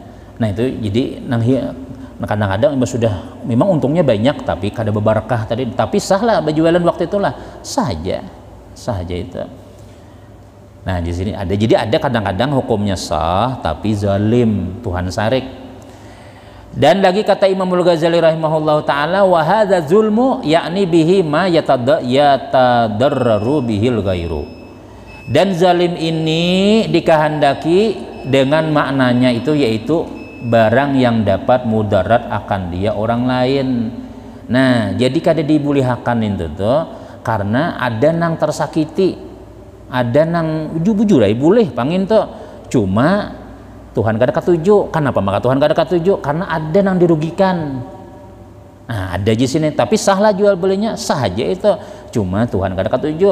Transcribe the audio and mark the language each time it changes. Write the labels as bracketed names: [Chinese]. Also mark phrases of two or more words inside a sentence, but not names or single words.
[Banjar] Nah itu jadi nang kadang-kadang sudah memang untungnya banyak tapi kada berbarakah tadi, tapi sah lah berjualan waktu itulah sah aja itu. Nah di sini ada, jadi ada kadang-kadang hukumnya sah tapi zalim, Tuhan sarik. Dan lagi kata Imam Al-Ghazali [Arabic] رحمه الله تعالى وهذا ظلم yakni به ما يتضرر به الغير. [Banjar] Dan zalim ini dikehendaki dengan maknanya itu yaitu barang yang dapat mudarat akan dia orang lain. Nah, jadi kada dibulihakan itu tuh karena ada nang tersakiti, ada nang bujur ay boleh pangin tuh, cuma Tuhan kada katuju. Kenapa maka Tuhan kada katuju? Karena ada nang dirugikan. Nah, ada di sini, tapi sahlah jual belinya, sah aja itu, cuma Tuhan kada katuju.